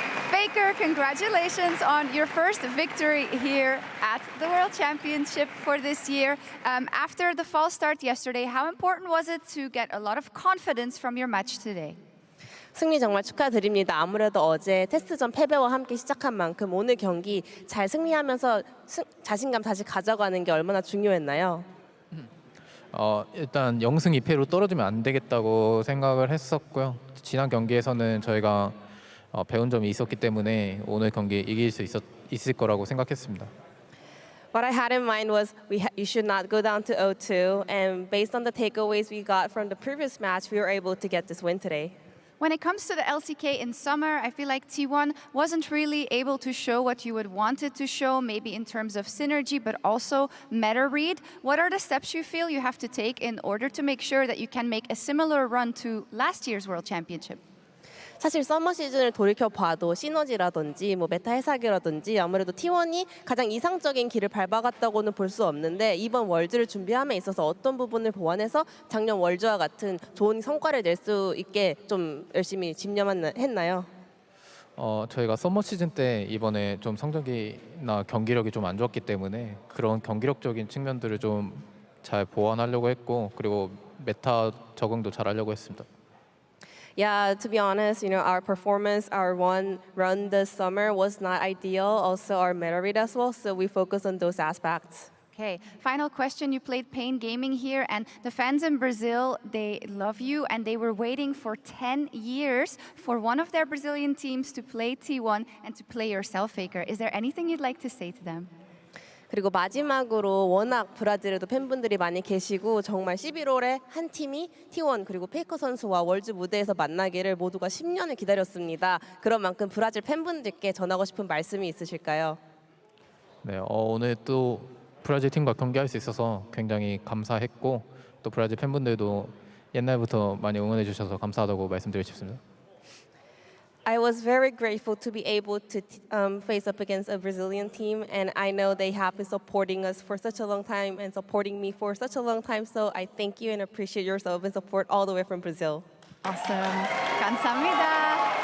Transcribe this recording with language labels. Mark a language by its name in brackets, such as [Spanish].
[English] Faker, congratulations on your first victory here at the World Championship for this year. After the false start yesterday, how important was it to get a lot of confidence from your match today? [Korean] 승리 정말 축하드립니다. 아무래도 어제 테스트전 패배와 함께 시작한 만큼 오늘 경기 잘 승리하면서 자신감 다시 가져가는 게 얼마나 중요했나요? 일단 0승 2패로 떨어지면 안 되겠다고 생각을 했었고요. 지난 경기에서는 저희가 배운 점이 있었기 때문에 오늘 경기 이길 수 있을 거라고 생각했습니다. [English] What I had in mind was you should not go down to 0-2, and based on the takeaways we got from the previous match, we were able to get this win today. When it comes to the LCK in summer, I feel like T1 wasn't really able to show what you would want it to show, maybe in terms of synergy, but also meta read. What are the steps you feel you have to take in order to make sure that you can make a similar run to last year's World Championship? [Korean] 사실 서머 시즌을 돌이켜봐도 시너지라든지 뭐 메타 해사기라든지 아무래도 T1이 가장 이상적인 길을 밟아갔다고는 볼 수 없는데 이번 월드를 준비함에 있어서 어떤 부분을 보완해서 작년 월드와 같은 좋은 성과를 낼 수 있게 좀 열심히 집념했나요? 저희가 서머 시즌 때 이번에 좀 성적이나 경기력이 좀 안 좋았기 때문에 그런 경기력적인 측면들을 좀 잘 보완하려고 했고 그리고 메타 적응도 잘 하려고 했습니다. [English] Yeah, to be honest, our performance, our one run this summer was not ideal. Also, our meta read as well, so we focus on those aspects. Okay, final question. You played Pain Gaming here, and the fans in Brazil, they love you, and they were waiting for 10 years for one of their Brazilian teams to play T1 and to play yourself, Faker. Is there anything you'd like to say to them? [Korean] 그리고 마지막으로 워낙 브라질에도 팬분들이 많이 계시고 정말 11월에 한 팀이 T1 그리고 페이커 선수와 월드 무대에서 만나기를 모두가 10년을 기다렸습니다. 그런 만큼 브라질 팬분들께 전하고 싶은 말씀이 있으실까요? 네, 오늘 또 브라질 팀과 경기할 수 있어서 굉장히 감사했고 또 브라질 팬분들도 옛날부터 많이 응원해 주셔서 감사하다고 말씀드리고 싶습니다. [English] I was very grateful to be able to face up against a Brazilian team, and I know they have been supporting us for such a long time and supporting me for such a long time, so I thank you and appreciate your love and support all the way from Brazil. Awesome. [Korean] 감사합니다.